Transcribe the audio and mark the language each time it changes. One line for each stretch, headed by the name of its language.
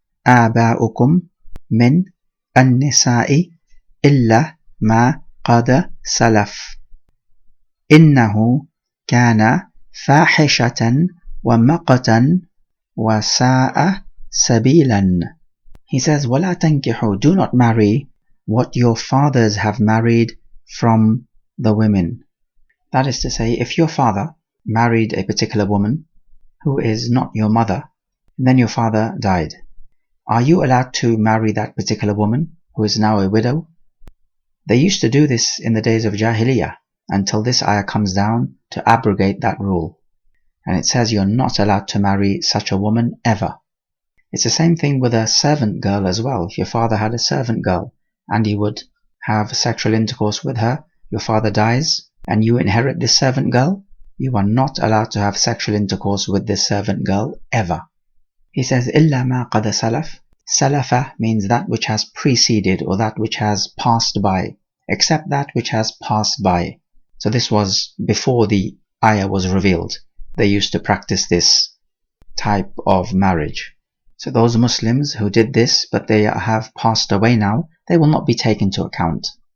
Arabic: آباؤكم من النساء إلا ما قد سلف إنه كان فاحشة ومقتا وساء سبيلا.
English: He says,
Arabic: وَلَا تَنْكِحُوا,
English: do not marry what your fathers have married from the women. That is to say, if your father married a particular woman who is not your mother, and then your father died, are you allowed to marry that particular woman who is now a widow? They used to do this in the days of Jahiliyyah until this ayah comes down to abrogate that rule. And it says you're not allowed to marry such a woman ever. It's the same thing with a servant girl as well. If your father had a servant girl and he would have sexual intercourse with her, your father dies and you inherit this servant girl, you are not allowed to have sexual intercourse with this servant girl ever.
Arabic: He says, إِلَّا مَا قَدَ سَلَفَ.
English: Salafa means that which has preceded or that which has passed by, except that which has passed by. So this was before the ayah was revealed. They used to practice this type of marriage. So those Muslims who did this but they have passed away now, they will not be taken into account.